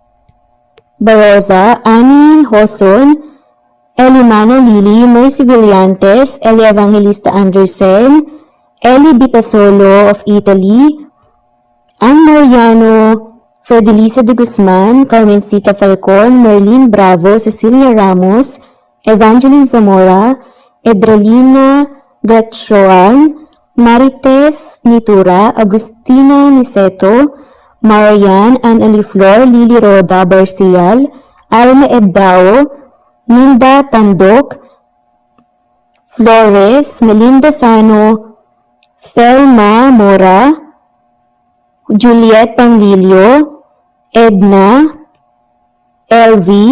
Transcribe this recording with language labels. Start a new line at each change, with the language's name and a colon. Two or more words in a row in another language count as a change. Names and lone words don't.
English: Baroza, Annie Hoson, Elimano Lili, Mercy Villantes, Eli Evangelista Anderson, Eli Bitasolo of Italy, Ann Mariano, Fredelisa de Guzman, Carmencita Falcon, Merlin Bravo, Cecilia Ramos, Evangeline Zamora, Edralina Gatchoan, Marites Nitura, Agustina Niceto, Marian, Ann Flor, Lily Roda Barcial, Alma Ebdao, Minda Tandok, Flores, Melinda Sano, Thelma Mora, Juliet Panglilio, Edna, LV,